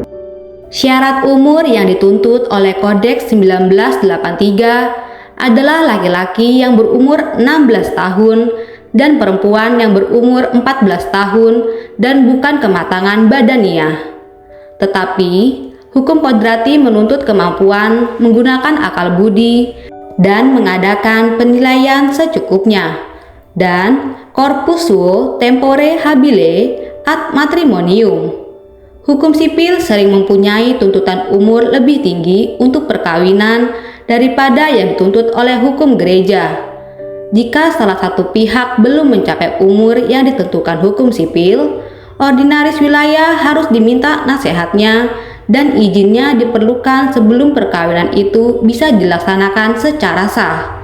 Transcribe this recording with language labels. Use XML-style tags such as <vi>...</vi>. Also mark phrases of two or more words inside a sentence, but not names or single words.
<id>Syarat umur yang dituntut oleh Kodeks 1983 adalah laki-laki yang berumur 16 tahun dan perempuan yang berumur 14 tahun dan bukan kematangan badaniah. Tetapi, hukum kodrati menuntut kemampuan menggunakan akal budi dan mengadakan penilaian secukupnya, dan</id> <la>corpus suo tempore habile ad matrimonium.</la> <id>Hukum sipil sering mempunyai tuntutan umur lebih tinggi untuk perkawinan daripada yang dituntut oleh hukum gereja. Jika salah satu pihak belum mencapai umur yang ditentukan hukum sipil, ordinaris wilayah harus diminta nasihatnya dan izinnya diperlukan sebelum perkawinan itu bisa dilaksanakan secara sah.</id>